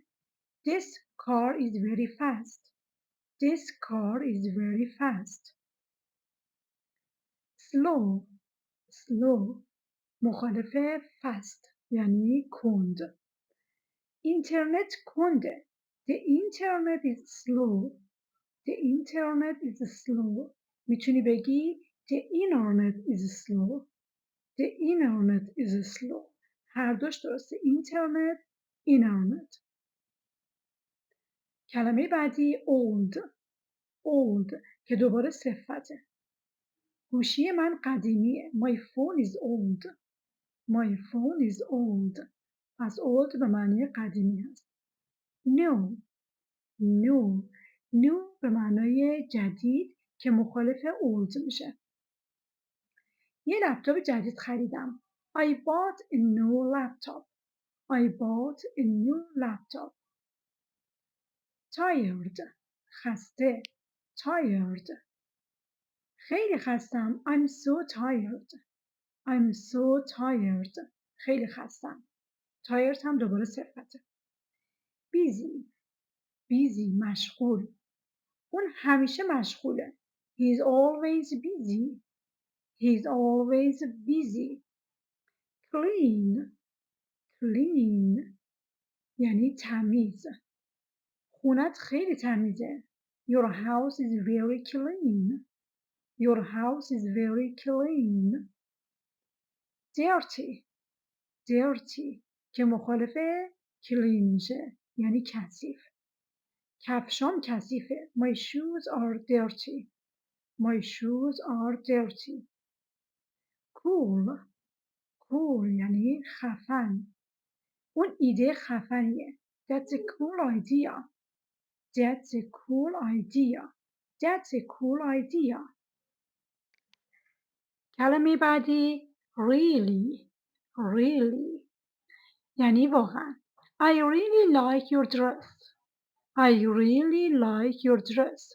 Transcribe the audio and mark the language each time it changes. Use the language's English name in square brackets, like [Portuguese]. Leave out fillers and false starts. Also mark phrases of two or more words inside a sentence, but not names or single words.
[English] This car is very fast. This car is very fast. Slow. Slow [Persian] مخالف fast یعنی کند. اینترنت کنده. [English] The internet is slow. The internet is slow. [Persian] میتونی بگی [English] The internet is slow. The internet is slow. [Persian] هر دوش درسته. اینترنت، اینترنت. کلمه بعدی old که دوباره صفته. گوشی من قدیمیه. [English] My phone is old. My phone is old. [Persian] از old به معنی قدیمی هست. new به معنای جدید که مخالف old میشه. یه لپتاپ جدید خریدم. [English] I bought a new laptop. I bought a new laptop. Tired. [Persian] خسته. Tired. خیلی خستم. [English] I'm so tired. I'm so tired. [Persian] خیلی خستم. Tired هم دوباره صفته. busy مشغول. اون همیشه مشغوله. [English] He's always busy. He's always busy. clean [Persian] یعنی تمیز. خونت خیلی تمیزه. [English] Your house is very clean. Your house is very clean. [Persian] dirty که مخالف clean میشه یعنی کثیف. کفشام کثیفه. [English] My shoes are dirty. My shoes are dirty. cool [Persian] یعنی خفن. اون ایده خفنیه. [English] That's a cool idea. That's a cool idea. That's a cool idea. [Persian] کلمه بعدی really یعنی واقعا. [English] I really like your dress. I really like your dress.